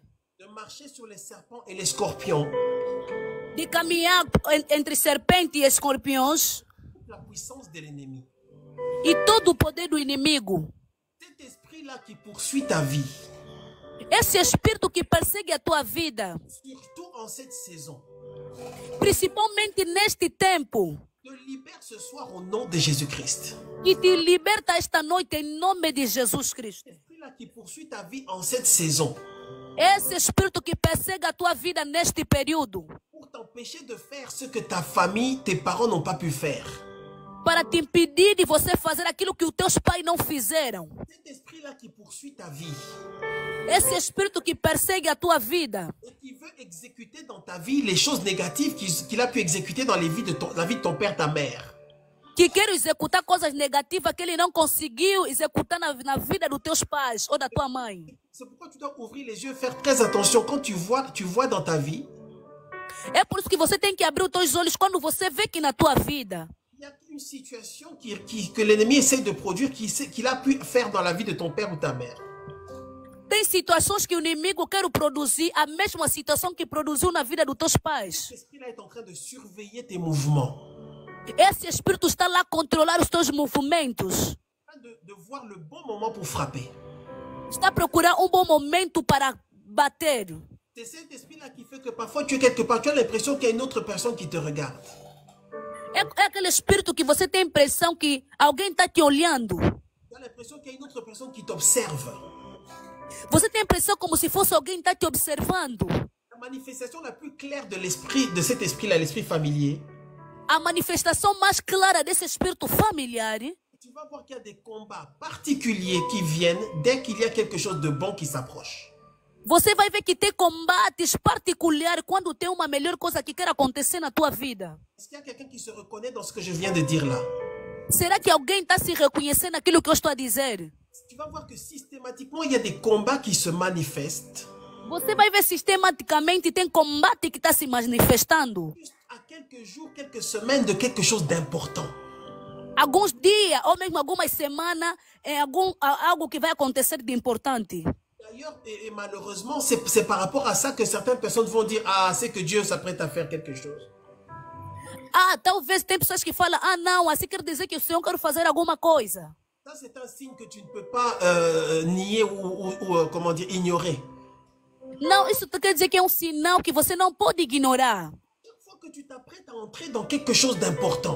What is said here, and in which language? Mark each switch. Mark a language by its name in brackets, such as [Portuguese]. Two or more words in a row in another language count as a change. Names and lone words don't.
[French] de marcher sur les serpents et les scorpions, [Portuguese] de caminhar entre serpentes e escorpiões [French] toute la puissance de l'ennemi. [Portuguese] e todo o poder do inimigo. [French] Cet esprit-là qui poursuit ta vie, [Portuguese] Esse espírito que persegue a tua vida, [French] surtout en cette saison, [Portuguese] principalmente neste tempo, [French] te libère ce soir au nom de Jésus-Christ. [Portuguese] que te liberta esta noite em nome de Jesus Cristo. [French] L'esprit-là qui poursuit ta vie en cette saison, [Portuguese] Esse espírito que persegue a tua vida neste período, [French] pour t'empêcher de faire ce que ta famille, tes parents n'ont pas pu faire. [Portuguese] para te impedir de você fazer aquilo que os teus pais não fizeram. [French] Cet esprit-là qui poursuit ta vie [Portuguese] Esse espírito que persegue a tua vida [French] et qui veut exécuter dans ta vie les choses négatives qu'il a pu exécuter dans la vie de ton père, ta mère. [Portuguese] que quer executar coisas negativas que ele não conseguiu executar na vida dos teus pais ou da tua mãe. [French] C'est pourquoi tu dois ouvrir les yeux, faire très attention quand tu vois dans ta vie, [Portuguese] É por isso que você tem que abrir os teus olhos quando você vê que na tua vida [French] il y a une situation que l'ennemi essaie de produire, qu'il a pu faire dans la vie de ton père ou ta mère. [Portuguese] tem situações que o inimigo quer produzir a mesma situação que produziu na vida dos teus pais. [French] Cet esprit-là est en train de surveiller tes mouvements, [Portuguese] Esse espírito está lá a controlar os teus movimentos. [French] en train de voir le bon moment pour frapper. [Portuguese] Está a procurar um bom momento para bater. [French] C'est cet esprit-là qui fait que parfois tu es quelque part, tu as l'impression qu'il y a une autre personne qui te regarde. [Portuguese] É aquele espírito que você tem a impressão que alguém está te olhando. [French] Tu as l'impression qu'il y a une autre personne qui t'observe. [Portuguese] Você tem a impressão como se fosse alguém que está te observando. [French] La manifestation la plus claire de cet esprit-là, l'esprit familier, [Portuguese] A manifestação mais clara desse espírito familiar, [French] tu vas voir qu'il y a des combats particuliers qui viennent dès qu'il y a quelque chose de bon qui s'approche. [Portuguese] você vai ver que tem combates particulares quando tem uma melhor coisa que quer acontecer na tua vida. [French] Est-ce qu'il y a quelqu'un qui se reconnaît dans ce que je viens de dire là? [Portuguese] Será que alguém está se reconhecendo naquilo que eu estou a dizer? [French] Tu vas voir que systématiquement, il y a des combats qui se manifestent. [Portuguese] Você vai ver sistematicamente tem combate que está se manifestando. [French] Juste à quelques jours, quelques semaines de quelque chose d'important. [Portuguese] Alguns dias ou mesmo algumas semanas é algo que vai acontecer de importante. [French] D'ailleurs, et malheureusement, c'est par rapport à ça que certaines personnes vont dire, ah, c'est que Dieu s'apprête à faire quelque chose. [Portuguese] Talvez tem pessoas que falam, não, assim quer dizer que o Senhor quer fazer alguma coisa. [French] Ça, c'est un signe que tu ne peux pas nier ou comment dire, ignorer. [Portuguese] Não, isso quer dizer que é um sinal que você não pode ignorar. [French] Chaque fois que tu t'apprêtes à entrer dans quelque chose d'important,